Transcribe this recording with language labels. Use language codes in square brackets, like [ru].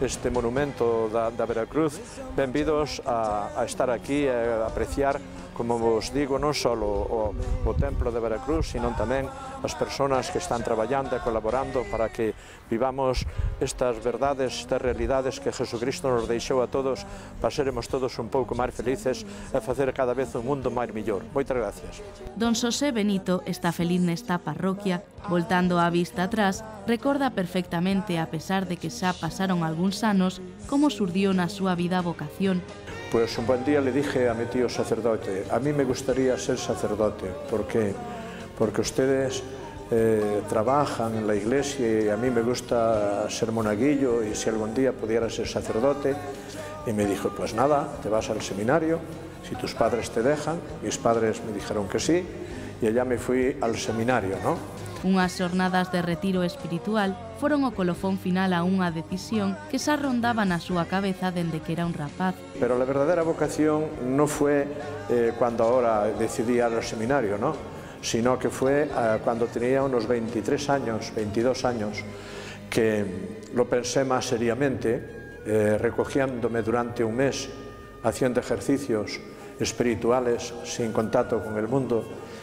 [gl] monumento da Veracruz, benvidos a estar aquí e a apreciar, como vos digo, non só o templo de Veracruz, sino tamén as persoas que están traballando e colaborando para que vivamos estas verdades, estas realidades que Jesucristo nos deixou a todos para seremos todos un pouco máis felices e facer cada vez un mundo máis millor. Moitas gracias. Don Xosé Benito está feliz nesta parroquia. Voltando a vista atrás, recorda perfectamente, a pesar de que xa pasaron algúns anos, como surdiu na súa vida a vocación. [es] Pues un buen día le dije a mi tío sacerdote, a mí me gustaría ser sacerdote, porque ustedes trabajan en la iglesia y a mí me gusta ser monaguillo y si algún día pudiera ser sacerdote. Y me dijo, pues nada, te vas al seminario, si tus padres te dejan. Mis padres me dijeron que sí y allá me fui al seminario, ¿no? [gl] Unhas xornadas de retiro espiritual foron o colofón final a unha decisión que xa rondaba na súa cabeza dende que era un rapaz. [es] Pero la verdadera vocación no fue cuando ahora decidí ir al seminario, ¿no? Sino que fue cuando tenía unos 23 años, 22 años, que lo pensé más seriamente, recogiéndome durante un mes, haciendo ejercicios espirituales sin contacto con el mundo.